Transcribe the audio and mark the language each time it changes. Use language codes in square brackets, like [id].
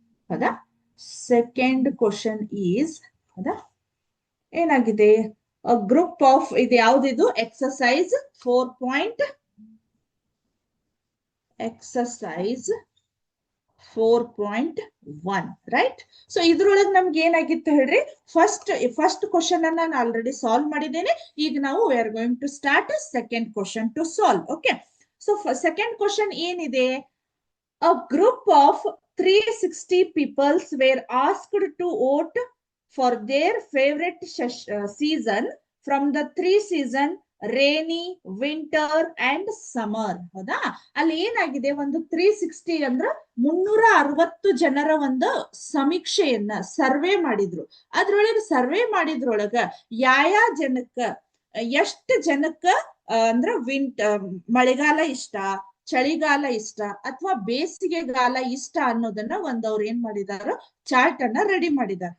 [en] ಹೌದಾ, second question is, ಹೌದಾ, ಏನಾಗಿದೆ, ಗ್ರೂಪ್ ಆಫ್, [kn] ಇದು ಯಾವ್ದಿದು, [en] Exercise 4. Exercise 4.1, right. [kn] ಸೊ ಇದ್ರೊಳಗೆ ನಮ್ಗೆ ಏನಾಗಿತ್ತು ಹೇಳ್ರಿ, ಫಸ್ಟ್ ಕ್ವಶನ್ ಅನ್ನ ನಾನು ಆಲ್ರೆಡಿ ಸಾಲ್ವ್ ಮಾಡಿದ್ದೇನೆ. ಈಗ ನಾವು [en] We are going to start second question to solve. [kn] Okay, so second question ಏನಿದೆ, [en] a group of 360 peoples were asked to vote for their favorite season from the 3 season, rainy, winter and summer. [kn] ಹೌದಾ, ಅಲ್ಲಿ ಏನಾಗಿದೆ, ಒಂದು 360 ಅಂದ್ರ 360 ಜನರ ಒಂದು ಸಮೀಕ್ಷೆಯನ್ನ survey ಮಾಡಿದ್ರು. ಅದ್ರೊಳಗೆ ಸರ್ವೆ ಮಾಡಿದ್ರೊಳಗ ಯಾವ ಜನಕ್ಕ ಎಷ್ಟು ಜನಕ್ಕ ಅಂದ್ರ ಮಳೆಗಾಲ ಇಷ್ಟ, ಚಳಿಗಾಲ ಇಷ್ಟ ಅಥವಾ ಬೇಸಿಗೆಗಾಲ ಇಷ್ಟ ಅನ್ನೋದನ್ನ ಅವ್ರು ಏನ್ ಮಾಡಿದಾರ, ಚಾರ್ಟ್ ಅನ್ನ ರೆಡಿ ಮಾಡಿದಾರೆ.